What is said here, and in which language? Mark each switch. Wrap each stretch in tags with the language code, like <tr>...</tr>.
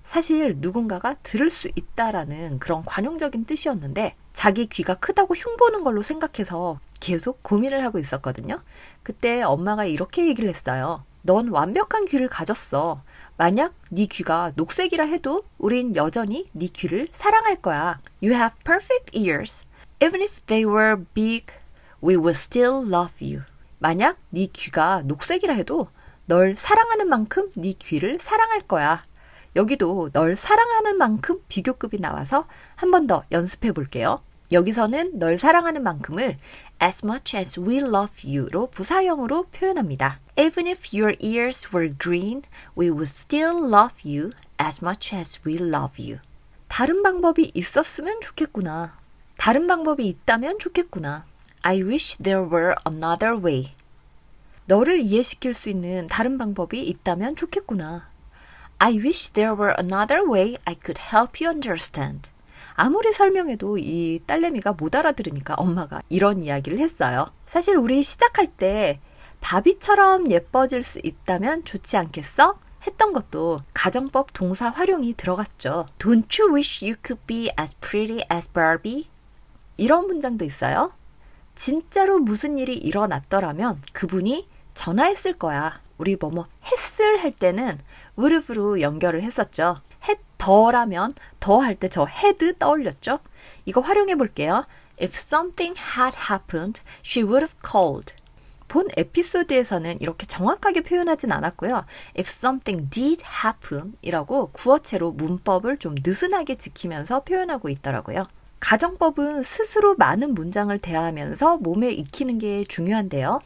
<ko>사실 누군가가 들을 수 있다라는 그런 관용적인 뜻이었는데 자기 귀가 크다고 흉보는 걸로 생각해서 계속 고민을 하고 있었거든요. 그때 엄마가 이렇게 얘기를 했어요. 넌 완벽한 귀를 가졌어. 만약 네 귀가 녹색이라 해도 우린 여전히 네 귀를 사랑할 거야.</ko> <en>You have perfect ears. Even if they were big, we will still love you.</en> <ko>만약 네 귀가 녹색이라 해도 널 사랑하는 만큼 네 귀를 사랑할 거야. 여기도 널 사랑하는 만큼 비교급이 나와서 한 번 더 연습해 볼게요. 여기서는 널 사랑하는 만큼을</ko> <en>as much as we love you</en> <ko>로 부사형으로 표현합니다.</ko> <en>Even if your ears were green, we would still love you as much as we love you.</en> <ko>다른 방법이 있었으면 좋겠구나. 다른 방법이 있다면 좋겠구나.</ko> <en>I wish there were another way.</en> <ko>너를 이해시킬 수 있는 다른 방법이 있다면 좋겠구나.</ko> <en>I wish there were another way I could help you understand.</en> <ko>아무리 설명해도 이 딸내미가 못 알아들으니까 엄마가 이런 이야기를 했어요. 사실 우리 시작할 때 바비처럼 예뻐질 수 있다면 좋지 않겠어? 했던 것도 가정법 동사 활용이 들어갔죠.</ko> <en>Don't you wish you could be as pretty as Barbie?</en> <ko>이런 문장도 있어요. 진짜로 무슨 일이 일어났더라면 그분이 전화했을 거야. 우리 뭐뭐 했을 할 때는 would've로 연결을 했었죠. 했더라면 더 할 때 저 had 떠올렸죠. 이거 활용해 볼게요.</ko> <en>If something had happened, she would have called.</en> <ko>본 에피소드에서는 이렇게 정확하게 표현하진 않았고요.</ko> <en>If something did happen</en> <ko>이라고 구어체로 문법을 좀 느슨하게 지키면서 표현하고 있더라고요. 가정법은 스스로 많은 문장을 대하면서 몸에 익히는 게 중요한데요.</ko>